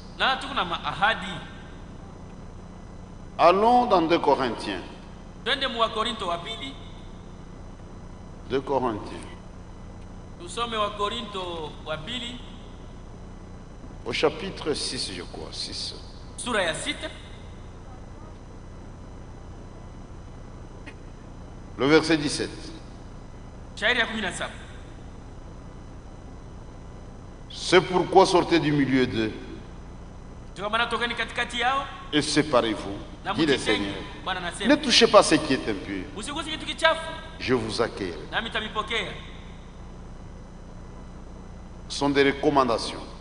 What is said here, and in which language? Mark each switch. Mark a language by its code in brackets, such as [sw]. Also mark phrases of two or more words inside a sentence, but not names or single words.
[fr] Allons dans 2 Corinthiens. 2 Corinthiens. Au chapitre 6, je crois. 6. [sw] Sura ya 6. [fr] Le verset 17. [sw] Shairi ya 17. [fr] C'est pourquoi sortez du milieu d'eux et séparez-vous, dit le Seigneur. Ne touchez pas ce qui est impur. Je vous accueille. Ce sont des recommandations.